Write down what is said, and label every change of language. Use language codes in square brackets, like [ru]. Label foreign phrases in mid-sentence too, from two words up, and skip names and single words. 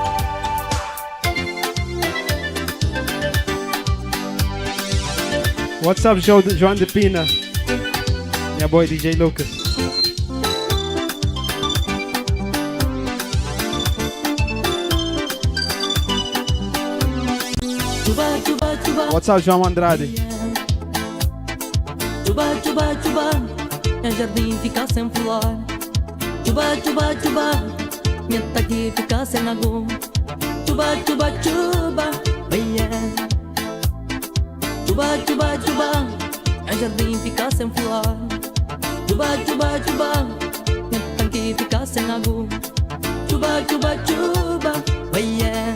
[en] What's up, João de Pina? [kea] Minha boy DJ Lucas. [en] What's up, João Andrade? [kea] Chuba, chuba, chuba, meu jardim fica sem flor. Chuba, chuba, chuba, minha taqui fica sem água. Chuba, chuba, chuba, [en] oh yeah. [kea] Chuba, chuba, chuba, meu jardim fica sem flor. Chuba, chuba, chuba, minha taqui fica sem água. Chuba, chuba, chuba, [en] oh yeah.